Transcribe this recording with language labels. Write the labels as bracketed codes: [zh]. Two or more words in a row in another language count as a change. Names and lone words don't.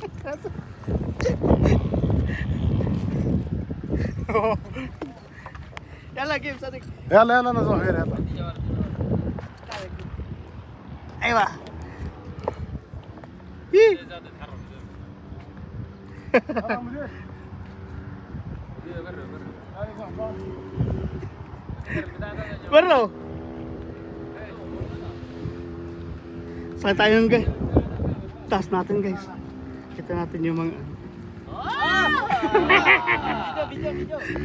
[ar] يلا جيب صديق. يلا يلا انا صغير يلا ايوه. يي. يلا مدير [tl] Bro. Sakay tayo ng guys. Taas natin guys. Kita natin yung mga Video.